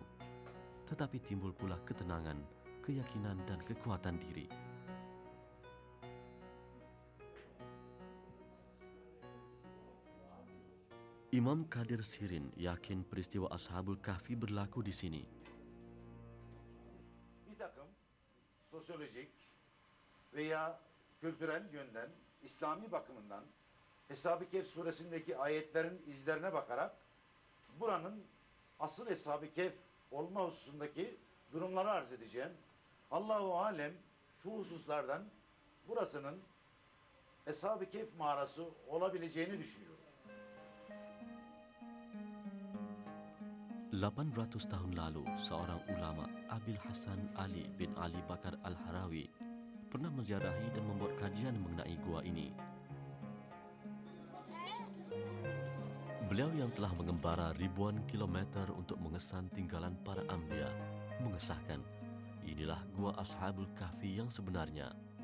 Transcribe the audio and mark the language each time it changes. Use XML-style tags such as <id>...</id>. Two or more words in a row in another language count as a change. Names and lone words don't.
<ms>Tetapi timbul pula ketenangan, keyakinan dan kekuatan diri. Imam Kadir Sirin yakin peristiwa Ashabul Kahfi berlaku di sini.</ms> <tr>Bir takım sosyolojik veya kültürel yönden, İslami bakımından Eshab-ı Kehf suresindeki ayetlerin izlerine bakarak buranın asıl Eshab-ı Kehf olma hususundaki durumları arz edeceğim.</tr> <ar>الله أعلم</ar> <tr>şu hususlardan burasının Eshab-ı Kehf mağarası olabileceğini düşünüyorum.</tr> <ms>800 tahun lalu, seorang ulama, Abil Hasan Ali bin Ali Bakar Al-Harawi, pernah menziarahi dan membuat kajian mengenai gua ini. Beliau yang telah mengembara ribuan kilometer untuk mengesan tinggalan para anbiya, mengesahkan, inilah gua Ashabul Kahfi yang sebenarnya.</ms>